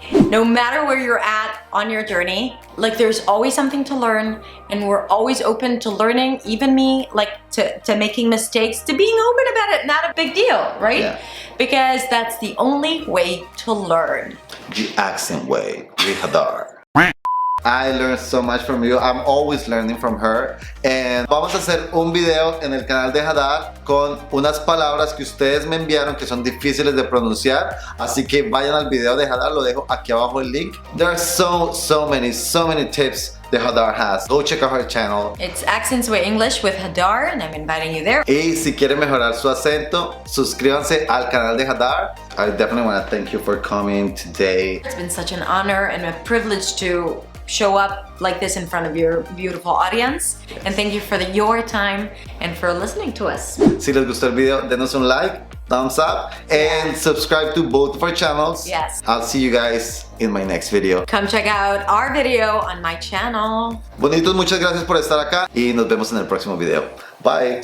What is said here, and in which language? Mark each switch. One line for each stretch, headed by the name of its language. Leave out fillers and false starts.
English: No matter where you're at on your journey, like, there's always something to learn, and we're always open to learning, even me, like, to making mistakes, to being open about it, not a big deal, right? Yeah. Because that's the only way to learn. The accent way with Hadar. I learned so much from you. I'm always learning from her.
Spanish: And vamos a hacer un video en el canal de Hadar con unas palabras que ustedes me enviaron que son difíciles de pronunciar. Así que vayan al video de Hadar, lo dejo aquí abajo el link.
English: There are so many tips that Hadar has. Go check out her channel. It's Accents with English with Hadar, and I'm inviting you there.
Spanish: Y si quieren mejorar su acento, suscríbanse al canal de Hadar.
English: I definitely want to thank you for coming today. It's been such an honor and a privilege to show up like this in front of your beautiful audience. And thank you for your time and for listening to us.
Spanish: Si les gustó el video, denos un like,
English: thumbs up, and subscribe to both of our channels. Yes. I'll see you guys in my next video. Come check out our video on my channel.
Spanish: Bonitos, muchas gracias por estar acá y nos vemos en el próximo video. Bye.